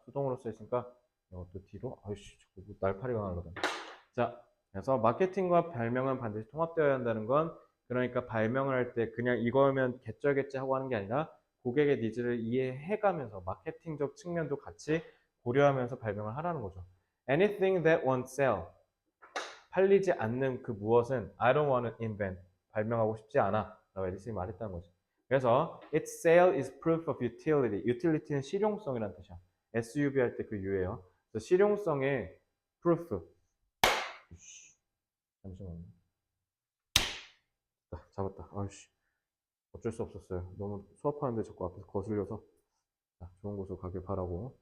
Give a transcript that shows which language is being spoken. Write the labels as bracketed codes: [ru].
[ko] 수동으로 써있으니까 이것도 뒤로 아이씨 자꾸 날파리가 날라다. 자, 그래서 마케팅과 발명은 반드시 통합되어야 한다는 건 그러니까 발명을 할 때 그냥 이거면 개쩔겠지 하고 하는 게 아니라 고객의 니즈를 이해해가면서 마케팅적 측면도 같이 고려하면서 발명을 하라는 거죠. [en] Anything that won't sell. [ko] 팔리지 않는 그 무엇은 [en] I don't want to invent. [ko] 발명하고 싶지 않아. 라고 에디슨이 말했다는 거죠. [en] 그래서 its sale is proof of utility. [ko] utility는 실용성이라는 뜻이야. SUV 할 때 그 U예요. 그래서 실용성의 proof. 잠시만요. 잡았다. 아이씨. 어쩔 수 없었어요. 너무 수업하는데 자꾸 앞에서 거슬려서. 자, 좋은 곳으로 가길 바라고.